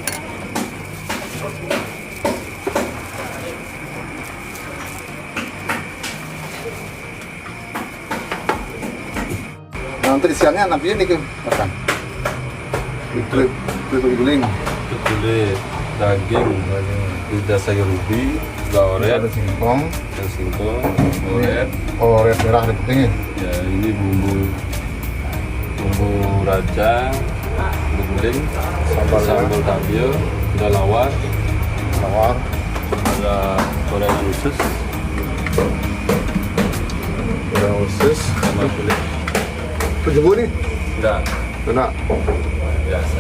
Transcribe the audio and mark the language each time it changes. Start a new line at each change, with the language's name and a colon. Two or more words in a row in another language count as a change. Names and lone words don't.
Indonesian: Nah, untuk isiannya nanti ini ke makan. Kulit guling. Kulit daging, lidah sayur ubi, gaoret, Ada singkong. singkong, oret. Oret merah ada putihnya. Ya, ini bumbu bumbu rajang, guling, sambal tabio, ada lawar, ada gorengan usus, sama kulit. Itu jumbo nih? Enggak, Enak. biasa.